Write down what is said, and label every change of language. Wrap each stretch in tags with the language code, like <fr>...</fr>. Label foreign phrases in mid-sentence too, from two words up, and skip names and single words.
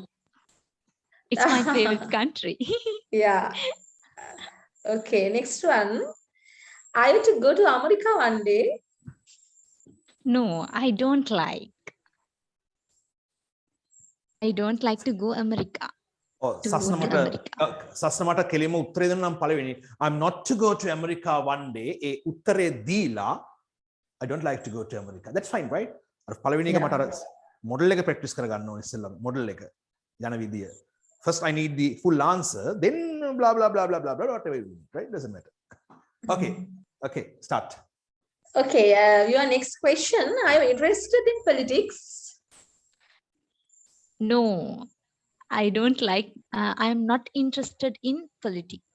<en>It's my favorite country. Yeah. Okay, next one. Are you to go to America one day? No, I don't like. I don't like to go America.</en> <si>සස්න මට කෙලිම උත්තරේ දෙන්න නම් පළවෙනි</si> <en>I'm not to go to America one day</en> <si>ඒ උත්තරේ දීලා</si> <en>I don't like to go to America. That's fine, right?</en> <si>අර පළවෙනි එක මට අර මොඩල් එක ප්‍රැක්ටිස් කරගන්න ඕනේ ඉස්සෙල්ලා මොඩල් එක යන විදිය.</si> <en>First I need the full answer, then blah blah blah blah blah blah whatever you need, right? Doesn't matter. Okay. Okay, start. Okay, your next question. Are you interested in politics? No, I don't like, I am not interested in politics.</en>